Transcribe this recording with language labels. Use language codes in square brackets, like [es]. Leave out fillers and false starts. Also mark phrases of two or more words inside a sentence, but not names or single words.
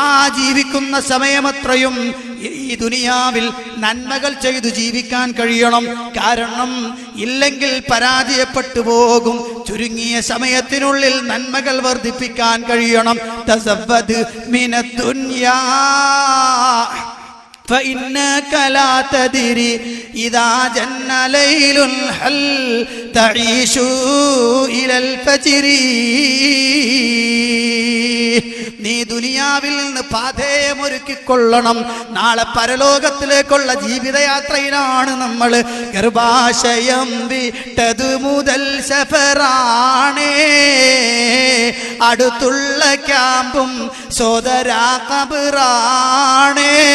[ml] ആ ജീവിക്കുന്ന സമയമത്രയും ഈ ദുനിയാവിൽ നന്മകൾ ചെയ്തു ജീവിക്കാൻ കഴിയണം. കാരണം ഇല്ലെങ്കിൽ പരാജയപ്പെട്ടു പോകും. ചുരുങ്ങിയ സമയത്തിനുള്ളിൽ നന്മകൾ വർദ്ധിപ്പിക്കാൻ കഴിയണം. [ar] تزود من الدنيا فإنك لا تدري إذا جن ليل هل تعيش إلى الفجر. [ml] നീ ദുനിയാവിൽ നിന്ന് പാഥേയമൊരുക്കിക്കൊള്ളണം. നാളെ പരലോകത്തിലേക്കുള്ള ജീവിതയാത്രയിലാണ് നമ്മൾ. ഗർഭാശയം വിട്ടതു മുതൽ സഫറാണേ, അടുത്തുള്ള ക്യാമ്പും സോദരാ ഖബറാണേ.